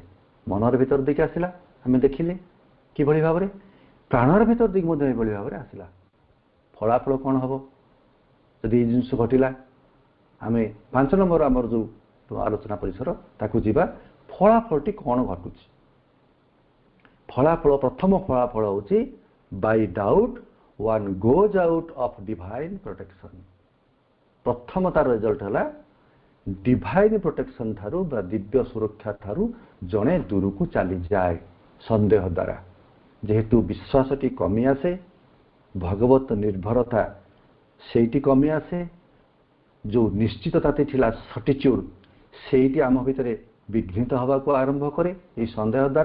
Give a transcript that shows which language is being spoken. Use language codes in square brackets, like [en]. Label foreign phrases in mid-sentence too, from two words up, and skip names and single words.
[or] ମନର ଭିତର ଦେଇକି ଆସିଲା, ଆମେ ଦେଖିଲେ କିଭଳି ଭାବରେ, ପ୍ରାଣର ଭିତର ଦେଇକି ମଧ୍ୟ ଏଭଳି ଭାବରେ ଆସିଲା। ଫଳାଫଳ କ'ଣ ହେବ ଯଦି ଏଇ ଜିନିଷ ଘଟିଲା? ଆମେ 5 ନମ୍ବର ଆମର ଯେଉଁ ଆଲୋଚନା ପରିସର ତାକୁ ଯିବା। ଫଳାଫଳଟି କ'ଣ ଘଟୁଛି? ଫଳାଫଳ, ପ୍ରଥମ ଫଳାଫଳ ହେଉଛି [en] by doubt one goes out of divine protection। [or] ପ୍ରଥମ ତାର ରେଜଲ୍ଟ ହେଲା [en] divine protection [or] ଠାରୁ ବା ଦିବ୍ୟ ସୁରକ୍ଷା ଠାରୁ ଜଣେ ଦୂରକୁ ଚାଲିଯାଏ ସନ୍ଦେହ ଦ୍ୱାରା। ଯେହେତୁ ବିଶ୍ୱାସଟି କମି ଆସେ, ଭଗବତ ନିର୍ଭରତା ସେଇଟି କମି ଆସେ, ଯେଉଁ ନିଶ୍ଚିତତାଟି ଥିଲା ସର୍ଟିଚ୍ୟୁଡ୍, ସେଇଟି ଆମ ଭିତରେ ବିଘ୍ନିତ ହେବାକୁ ଆରମ୍ଭ କରେ ଏହି ସନ୍ଦେହ ଦ୍ୱାରା।